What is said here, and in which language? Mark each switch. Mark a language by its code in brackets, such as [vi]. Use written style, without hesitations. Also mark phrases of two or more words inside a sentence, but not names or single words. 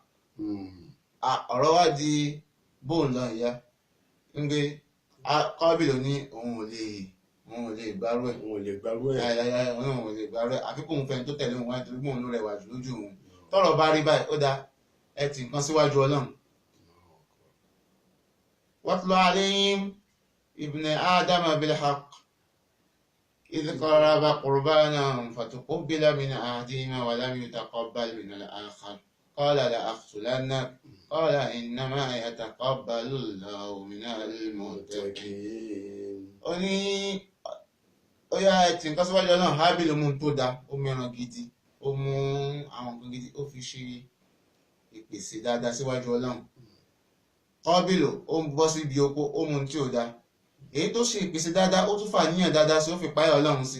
[yo] Ọ̀rọ̀ wá di bóun lọ ìyá ń gbé Kọ́bìl ní òun ò lè gbárù ẹ̀. Òun ò lè gbárù ẹ̀. Òun ò lè gbárù ẹ̀. Àfi kóun fẹ́ tó tẹ̀lé òun wá nítorí bóun ló rẹwà jù lójú òun. Tọ́rọ̀ bá rí báyìí, ó dáa, ẹ ti nǹkan síwájú Ọlọ́run. [ar] واتل عليهم ابن آدم بالحق إذ قربا قربانا فتقبل من أحدهما ولم يتقبل من الآخر قال لأقتلنك قال إنما يتقبل الله من المتقين. [yo] Ó ní ó yá ẹtì nǹkan síwájú Ọlọ́run. Hábìl mú tó da, ó mẹ́ran gidi, ó mú àwọn nǹkan gidi, ó fi ṣe ìpèsè dáadáa síwájú Ọlọ́run. Kọ́bìl ó ń bọ́ síbi oko, ó mú tí ò da. Èyí tó ṣe ìpèsè dáadáa, ó tún fà níyàn dáadáa sí, ó fi páyà Ọlọ́run sí.